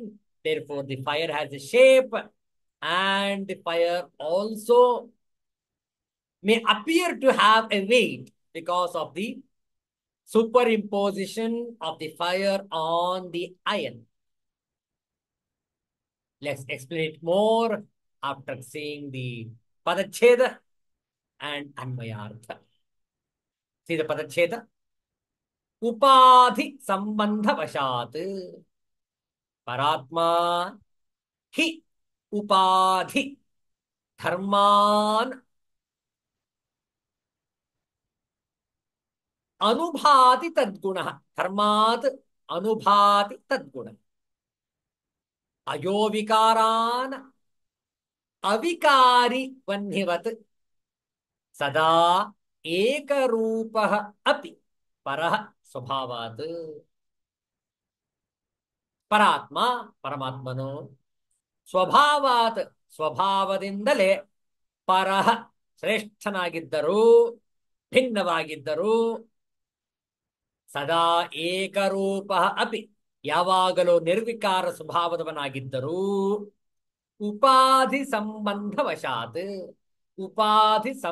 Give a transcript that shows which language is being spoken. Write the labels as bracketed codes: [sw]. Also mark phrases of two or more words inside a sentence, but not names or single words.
[en] Therefore, the fire has a shape, and the fire also may appear to have a weight because of the superimposition of the fire on the iron. Let's explain it more after seeing the Padacheda and Anmayartha. See the Padacheda? [sa] उपाधि सम्बन्ध वशात्. परात्मा हि उपाधि धर्मान् अनुभाति तद्गुण. धर्मात् अनुभाति तद्गुण. अयो विकारान अविकारी वह्निवत् सदा एक रूपः अपि परः स्वभावात्. [kn] ಪರಾತ್ಮ ಪರಮಾತ್ಮನು ಸ್ವಭಾವಾತ್ ಸ್ವಭಾವದಿಂದಲೇ ಪರಃ ಶ್ರೇಷ್ಠನಾಗಿದ್ದರು, ಭಿನ್ನವಾಗಿದ್ದರು, [sa] ಸದಾ ಏಕರೂಪ ಅಪಿ [kn] ಯಾವಾಗಲೂ ನಿರ್ವಿಕಾರ ಸ್ವಭಾವದವನಾಗಿದ್ದರು, [sa] ಉಪಾಧಿ ಸಂಬಂಧವಶಾತ್ [kn] ಉಪಾಧಿ